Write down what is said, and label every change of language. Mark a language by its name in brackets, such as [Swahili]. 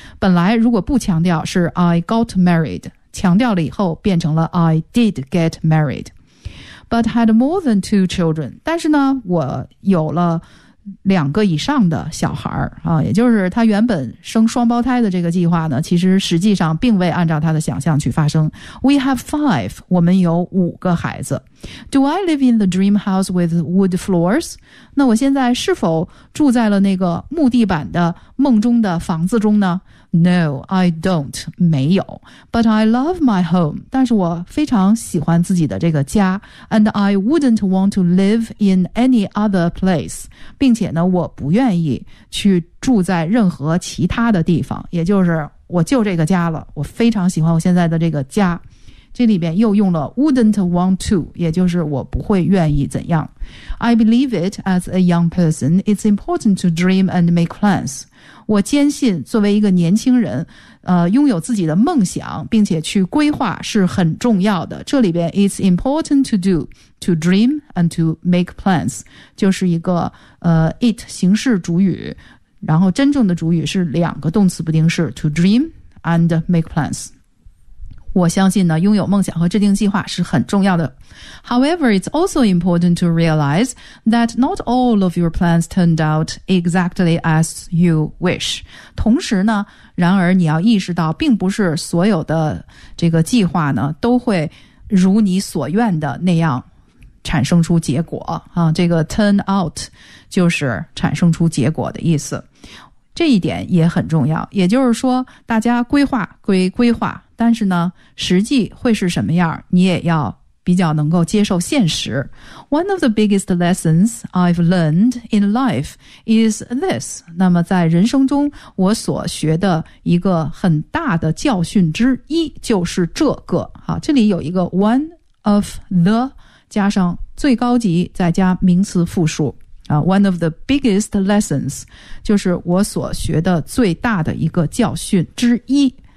[Chinese] 本来如果不强调是 [English] I got married, [Chinese] 强调了以后变成了 [English] I did get married. But had more than two children, [Chinese] 但是呢我有了两个以上的小孩儿啊，也就是他原本生双胞胎的这个计划呢，其实实际上并未按照他的想象去发生。 [English] We have five, [Chinese] 我们有五个孩子。 [English] Do I live in the dream house with wood floors? [Chinese] 那我现在是否住在了那个木地板的梦中的房子中呢？ [English] No, I don't, [Chinese] 没有。 [English] But I love my home, [Chinese] 但是我非常喜欢自己的这个家。 [English] And I wouldn't want to live in any other place, [Chinese] 并且呢，我不愿意去住在任何其他的地方，也就是我就这个家了，我非常喜欢我现在的这个家。这里边又用了 [English] wouldn't want to, [Chinese] 也就是我不会愿意怎样。 [English] I believe it as a young person, it's important to dream and make plans. [Chinese] 我坚信作为一个年轻人拥有自己的梦想并且去规划是很重要的。这里边 [English] it's important to do, to dream and to make plans, [Chinese] 就是一个it 形式主语，然后真正的主语是两个动词不定式 [English] to dream and make plans。 [Chinese] 我相信呢，拥有梦想和制定计划是很重要的。 [English] However, it's also important to realize that not all of your plans turned out exactly as you wish. [Chinese] 同时呢，然而你要意识到，并不是所有的这个计划呢，都会如你所愿的那样产生出结果啊。这个 turn out 就是产生出结果的意思。这一点也很重要，也就是说，大家规划归规划，但是呢，实际会是什么样，你也要比较能够接受现实。 [English] One of the biggest lessons I've learned in life is this. [Chinese] 那么在人生中，我所学的一个很大的教训之一就是这个。好，这里有一个 one of the 加上最高级再加名词复数。 [English] One of the biggest lessons, [Chinese] 就是我所学的最大的一个教训之一。